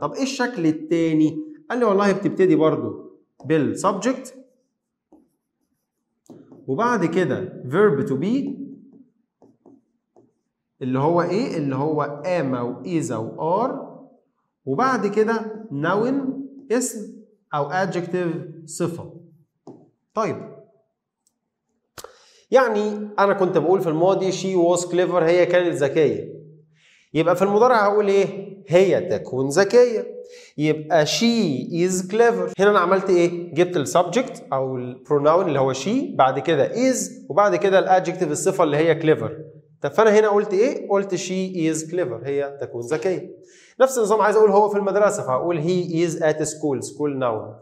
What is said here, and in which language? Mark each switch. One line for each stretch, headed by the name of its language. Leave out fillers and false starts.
Arabic: طب ايه الشكل الثاني؟ قال لي والله بتبتدي برضو بالسبجكت وبعد كده verb to be اللي هو ايه؟ اللي هو am او is او are وبعد كده noun اسم او adjective صفه. طيب يعني انا كنت بقول في الماضي
English: she was clever
Arabic: هي كانت ذكيه. يبقى في المضارع هقول ايه؟ هي تكون ذكيه. يبقى
English: she is clever.
Arabic: هنا انا عملت ايه؟ جبت السبجكت او البروناون اللي هو she بعد كده is وبعد كده الادجكتيف الصفه اللي هي clever. طب فانا هنا قلت ايه؟ قلت
English: she is clever
Arabic: هي تكون ذكيه. نفس النظام عايز اقول هو في المدرسه فهقول
English: he is at school
Arabic: school noun.